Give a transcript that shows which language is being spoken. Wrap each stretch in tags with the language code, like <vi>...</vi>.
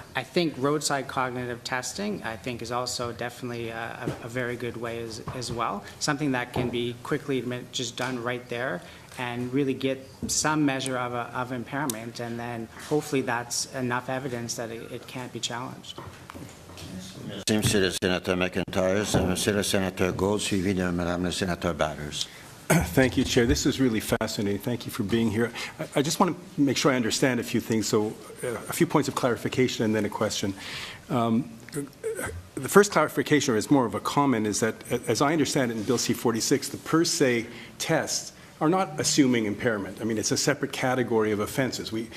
<en>I think roadside cognitive testing, I think, is also definitely a very good way as well. Something that can be quickly just done right there and really get some measure of impairment, and then hopefully that's enough evidence that it can't be challenged.</en> <fr>Merci, Monsieur le Sénateur McIntyre. Monsieur le Sénateur Gold, suivi de Madame le Sénateur Batters.</fr> <en>Thank you, Chair. This is really fascinating. Thank you for being here. I just want to make sure I understand a few things, so a few points of clarification and then a question. The first clarification, or it's more of a comment, is that, as I understand it in Bill C46, the per se tests are not assuming impairment. I mean, it's a separate category of offenses.</en>